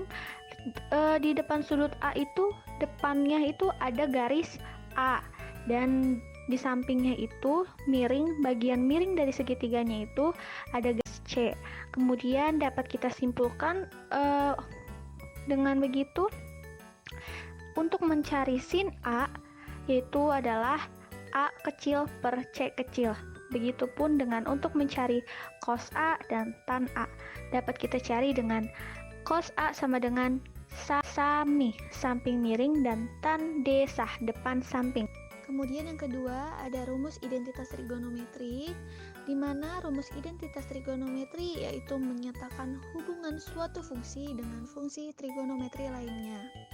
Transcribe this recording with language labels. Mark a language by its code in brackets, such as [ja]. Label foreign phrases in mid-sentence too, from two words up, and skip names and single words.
[id] Di depan sudut A itu, depannya itu ada garis A, dan di sampingnya itu miring, bagian miring dari segitiganya itu ada garis C. Kemudian dapat kita simpulkan dengan begitu, untuk mencari sin A yaitu adalah A kecil per C kecil. Begitupun dengan untuk mencari cos A dan tan A. Dapat kita cari dengan cos A sama dengan sami, samping miring, dan tan desah, depan samping. Kemudian yang kedua ada rumus identitas trigonometri, di mana rumus identitas trigonometri yaitu menyatakan hubungan suatu fungsi dengan fungsi trigonometri lainnya.